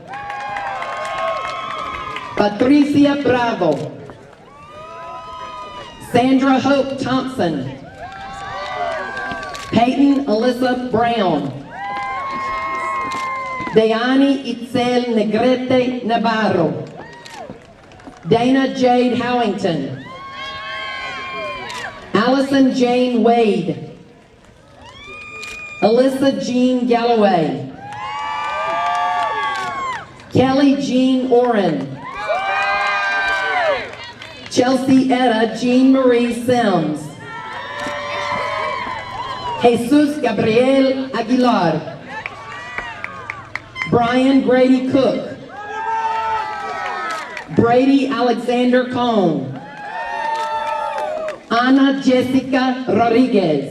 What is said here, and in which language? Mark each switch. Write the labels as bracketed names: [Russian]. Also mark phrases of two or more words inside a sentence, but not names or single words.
[English] Patricia Bravo. Sandra Hope Thompson. Peyton Alyssa Brown. Dayani Itzel Negrete Navarro. Dana Jade Howington. Allison Jane Wade. Alyssa Jean Galloway. Kelly Jean Oren. Chelsea Etta Jean Marie Sims. Jesus Gabriel Aguilar. Brian Grady Cook. Brady Alexander Cohn. Ana Jessica Rodriguez.